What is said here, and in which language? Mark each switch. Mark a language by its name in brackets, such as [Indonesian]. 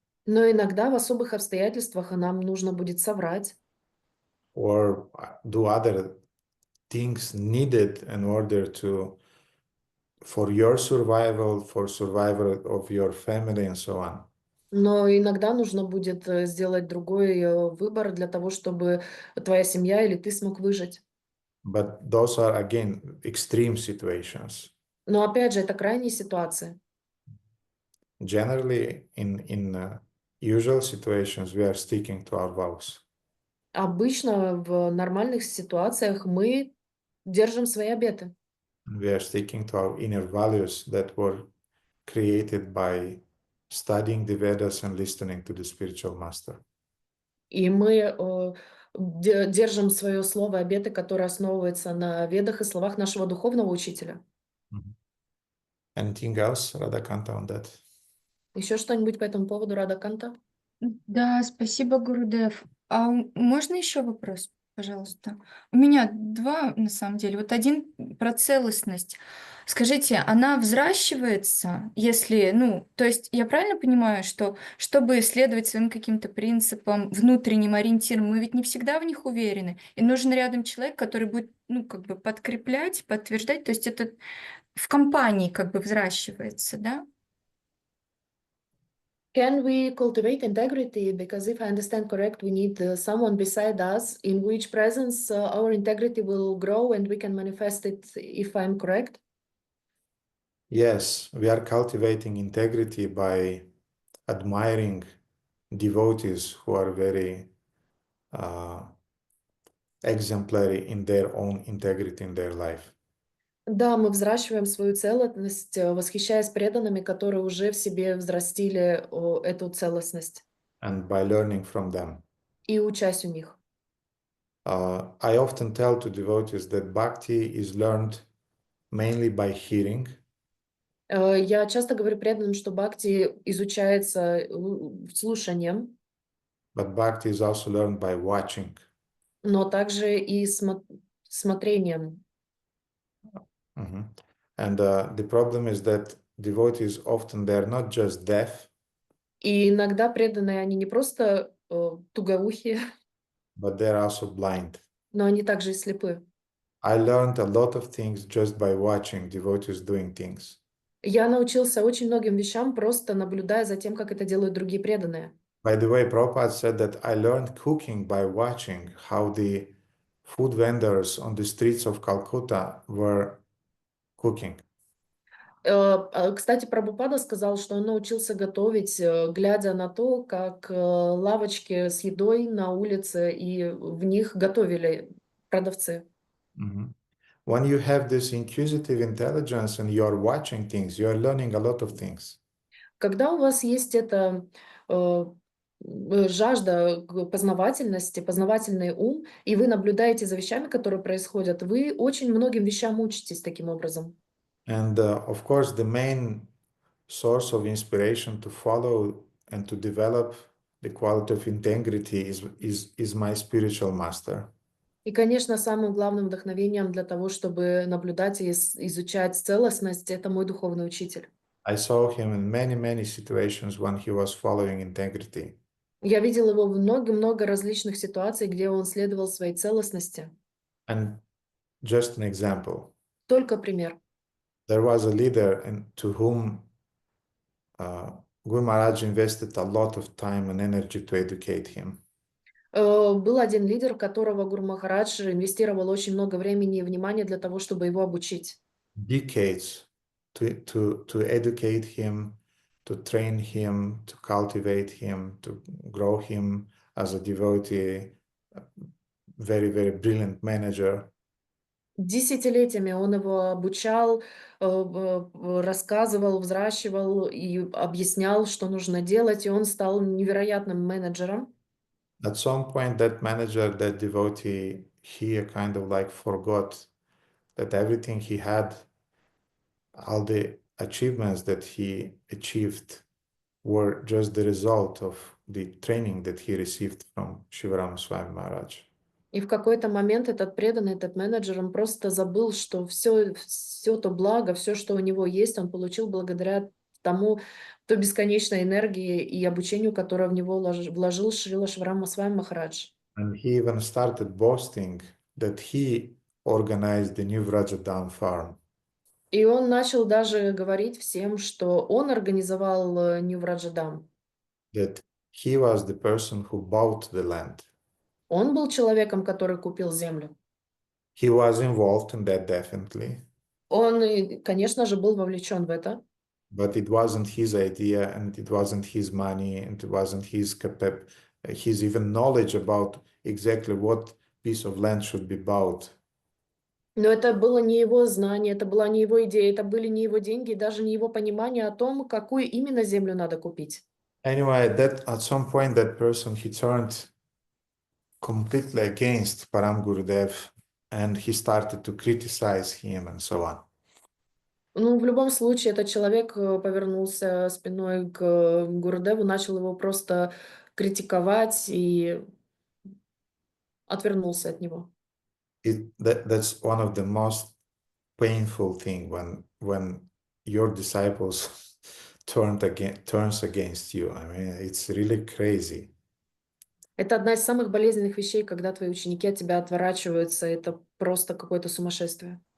[Russian] Но иногда в особых обстоятельствах нам нужно будет соврать. [English] Or do other things needed in order for your survival, for survival of your family, and so on. [Russian] Но иногда нужно будет сделать другой выбор для того, чтобы твоя семья или ты смог выжить. [English] But those are, again, extreme situations. [Russian] Но опять же, это крайние ситуации. [English] Generally, in usual situations, we are sticking to our vows. [Russian] Обычно в нормальных ситуациях мы держим свои обеты. [English] We are sticking to our inner values that were created by studying the Vedas and listening to the spiritual master. [Russian] И мы держим свое слово обеты, которое основывается на ведах и словах нашего духовного учителя. [English] Anything else, Radhakanta, on that? [Russian] Еще что-нибудь по этому поводу, Радаканта? Да, спасибо, Гурудев. А можно еще вопрос, пожалуйста? У меня два, на самом деле. Вот один про целостность. Скажите, она взращивается, если, ну, то есть я правильно понимаю, что чтобы следовать своим каким-то принципам, внутренним ориентирам, мы ведь не всегда в них уверены, и нужен рядом человек, который будет, ну, как бы подкреплять, подтверждать, то есть это в компании как бы взращивается, да? [English] Can we cultivate integrity? Because if I understand correct, we need someone beside us in which presence our integrity will grow and we can manifest it, if I'm correct. Yes, we are cultivating integrity by admiring devotees who are very exemplary in their own integrity in their life. [Russian] Да, мы взращиваем свою целостность, восхищаясь преданными, которые уже в себе взрастили эту целостность [English] And by learning from them. [Russian] и учась у них. [English] I often tell to devotees that bhakti is learned mainly by hearing, [Russian] Я часто говорю преданным, что бхакти изучается слушанием, [English] but bhakti is also learned by watching. [Russian] но также и смотрением. [English] And the problem is that devotees often they're not just deaf, [Russian] И иногда преданные, они не просто тугоухие, [English] but they're also blind. [Russian] но они также и слепы. [English] I learned a lot of things just by watching devotees doing things. [Russian] Я научился очень многим вещам, просто наблюдая за тем, как это делают другие преданные. [English] By the way, Prabhupada said that I learned cooking by watching how the food vendors on the streets of Calcutta were cooking. [Russian] Кстати, Прабхупада сказал, что он научился готовить, глядя на то, как лавочки с едой на улице, и в них готовили продавцы. [English] When you have this inquisitive intelligence and you are watching things, you are learning a lot of things. [Russian] Когда у вас есть эта жажда познавательности, познавательный ум, и вы наблюдаете за вещами, которые происходят, вы очень многим вещам учитесь таким образом. [English] And of course, the main source of inspiration to follow and to develop the quality of integrity is my spiritual master. [Russian] И, конечно, самым главным вдохновением для того, чтобы наблюдать и изучать целостность, это мой духовный учитель. [English] I saw him in many situations when he was following integrity. [Russian] Я видел его в много-много различных ситуаций, где он следовал своей целостности. [English] And just an example, [Russian] Только пример. [English] there was a leader to whom Guru Maharaj invested a lot of time and energy to educate him. [Russian] Был один лидер, в которого Гуру Махарадж инвестировал очень много времени и внимания для того, чтобы его обучить. [English] Decades to educate him, to train him, to cultivate him, to grow him as a devotee, very brilliant manager. [Russian] Десятилетиями он его обучал, рассказывал, взращивал и объяснял, что нужно делать, и он стал невероятным менеджером. [English] At some point, that manager, that devotee, he kind of like forgot that everything he had, all the achievements that he achieved were just the result of the training that he received from Shivarama Swami Maharaj. [Russian] И в какой-то момент этот преданный, этот менеджер, он просто забыл, что все то благо, все, что у него есть, он получил благодаря той бесконечной энергии и обучению, которое в него вложил Шрила Шиварама Свами Махарадж. [English] And he even started boasting that he organized the new Vrajadam farm. [Russian] И он начал даже говорить всем, что он организовал Нью Враджадам. [English] that he was the person who bought the land. [Russian] Он был человеком, который купил землю. [English] He was involved in that definitely, [Russian] Он, конечно же, был вовлечен в это. [English] but it wasn't his idea, and it wasn't his money, and it wasn't his even knowledge about exactly what piece of land should be bought. [Russian] Но это было не его знание, это была не его идея, это были не его деньги, даже не его понимание о том, какую именно землю надо купить. [English] Anyway, that at some point that person he turned completely against Param Gurudev, and he started to criticize him and so on. [Russian] Ну, в любом случае, этот человек повернулся спиной к Гурудеву, начал его просто критиковать и отвернулся от него. [English] That's one of the most painful thing when your disciples turns against you. I mean, it's really crazy. [Russian] Это одна из самых болезненных вещей, когда твои ученики от тебя отворачиваются. Это просто какое-то сумасшествие.